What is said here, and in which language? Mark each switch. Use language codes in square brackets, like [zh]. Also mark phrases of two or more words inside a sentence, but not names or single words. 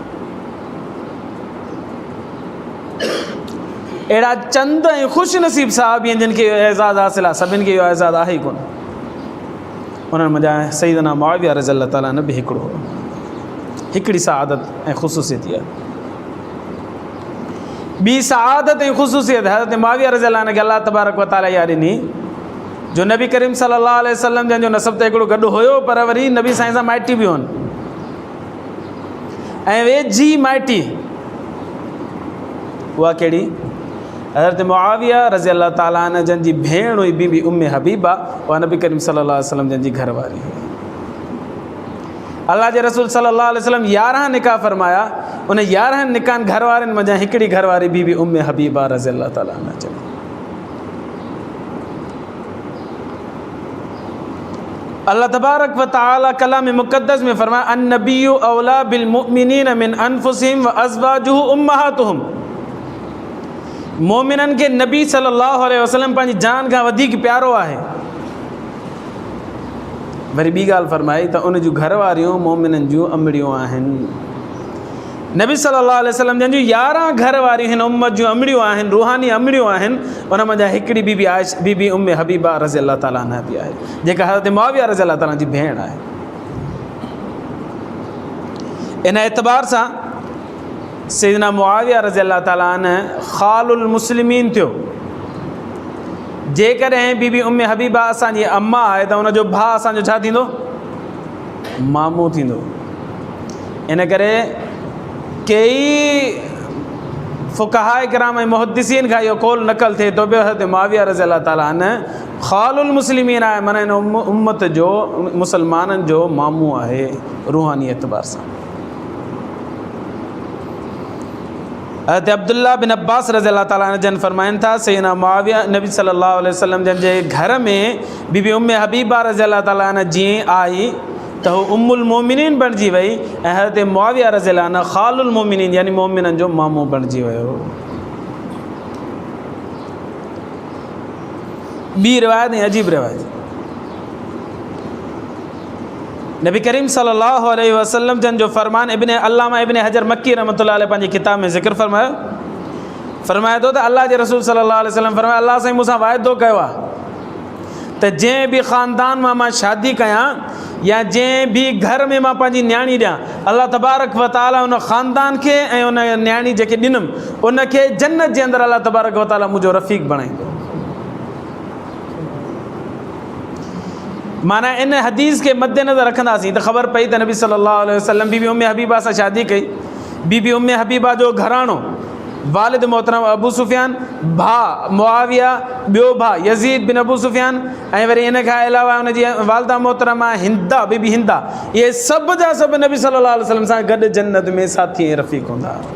[sd] अहिड़ा चंद ऐं ख़ुशि नसीब साहब आहिनि जिन खे इहो एज़ाज़ु हासिलु आहे, सभिनि खे इहो एज़ाज़ु आहे ई कोन। उन्हनि मंझां सैयदना मुआविया [ar] رضي الله تعالى عنه [sd] बि हिकिड़ो, हिकिड़ी सआदत ऐं ख़ुसूसियत आहे। ॿी सआदत ऐं ख़ुसूसियत हज़रत मुआविया [ar] رضي الله عنه [sd] खे [ar] الله تبارك وتعالى [sd] इहा ॾिनी जो नबी करीम [ar] صلى الله عليه وسلم [sd] जंहिंजो नसब त हिकिड़ो गॾु हुयो, पर वरी नबी साईं सां माइटी बि हुअनि ऐं वेझी माइटी। उहा कहिड़ी? हज़रत मुआविया [ar] رضي الله تعالى عنه [sd] जंहिंजी भेण हुई बीबी उम्मे हबीबा, उहा नबी करीम [ar] صلى الله عليه وسلم [sd] जंहिंजी घरवारी हुई। अल्लाह जे रसूल [ar] صلى الله عليه وسلم [sd] 11 निकाह फरमाया, उन 11 निकाहनि घरवारनि मंझां हिकिड़ी घरवारी बीबी उम्मे हबीबा [ar] رضي الله تعالى عنها [sd] चई। [ar] الله تبارك وتعالى [sd] कलाम मुक़द्दस में फरमाया [ar] النبي أولى بالمؤمنين من أنفسهم وأزواجه أمهاتهم. [sd] मोमिननि खे नबी [ar] صلى الله عليه وسلم [sd] पंहिंजी जान खां वधीक प्यारो आहे। वरी ॿी ॻाल्हि फरमाई त उन जूं घरवारियूं मोमिननि जूं अमड़ियूं आहिनि। नबी [ar] صلى الله عليه وسلم [sd] जंहिंजूं 11 घरवारियूं हिन उम्मत जूं अमड़ियूं आहिनि, रूहानी अमड़ियूं आहिनि, उन मंझां हिकिड़ी बीबी बीबी उम्मे हबीबा [ar] رضي الله تعالى عنها [sd] बि आहे, जेका हज़रत मुआविया [ar] رضي الله تعالى [sd] जी भेण आहे। इन एतबार सां सैयदना मुआविया [ar] رضي الله تعالى عنه خال المسلمين [sd] थियो। जेकॾहिं बीबी उम्मे हबीबा असांजी अम्मा आहे त उनजो भाउ असांजो छा थींदो? मामू थींदो। इन करे कई फ़ुक़हा किराम ऐं मुहद्दिसीन खां इहो कौल नक़ल थिए थो पियो हज़रत मुआविया [ar] رضي الله تعالى عنه خال المسلمين [sd] आहे, माना इन उम्मत जो मुसलमाननि जो मामू आहे रूहानी एतबार सां। हज़रत अब्दुल्ला बिन अब्बास [ar] رضي الله تعالى عنه [sd] जन फरमाइनि था सैयदना मुआविया नबी [ar] صلى الله عليه وسلم [sd] जंहिंजे घर में बीबी उम्मे हबीबा [ar] رضي الله تعالى عنها [sd] जीअं आई त हू [ar] أم المؤمنين [sd] बणिजी वई ऐं हज़रत मुआविया [ar] رضي الله عنه خال المؤمنين [sd] यानी मोमिननि जो मामू बणिजी वियो। ॿी रिवायत ऐं अजीब रिवायत, नबी करीम [ar] صلى الله عليه وسلم [sd] जंहिंजो फरमान अल्लामा इब्न हजर मक्की [ar] رحمة الله عليه [sd] पंहिंजी किताब में ज़िक्र फरमाए थो त अल्लाह जे रसूल [ar] صلى الله عليه وسلم [sd] फरमाया अल्लाह साईं मूंसां वाइदो कयो आहे त जंहिं बि ख़ानदान मां शादी कयां या जंहिं बि घर में मां पंहिंजी न्याणी ॾियां, [ar] الله تبارك وتعالى [sd] उन ख़ानदान खे ऐं उन न्याणी जेके ॾिनमि उनखे जन्नत जे अंदरि [ar] الله تبارك وتعالى [sd] मुंहिंजो रफ़ीक बणाईंदो। माना इन हदीस के मद्देनज़र रखंदासीं त ख़बर पई त नबी [ar] صلى الله عليه وسلم [sd] बीबी उम्मे हबीबा सां शादी कई। बीबी उम्मे हबीबा जो घराणो वालिद मोहतरम अबू सुफियान, भाउ मुआविया, ॿियो भाउ यज़ीद बिन अबू सुफियान, ऐं वरी इन खां अलावा हुनजी वालिदा मोहतरमा हिंदा, बीबी हिंदा, इहे सभु जा सभु नबी [ar] صلى الله عليه وسلم [sd] सां गॾु जन्नत में साथी ऐं रफ़ीक़ हूंदा।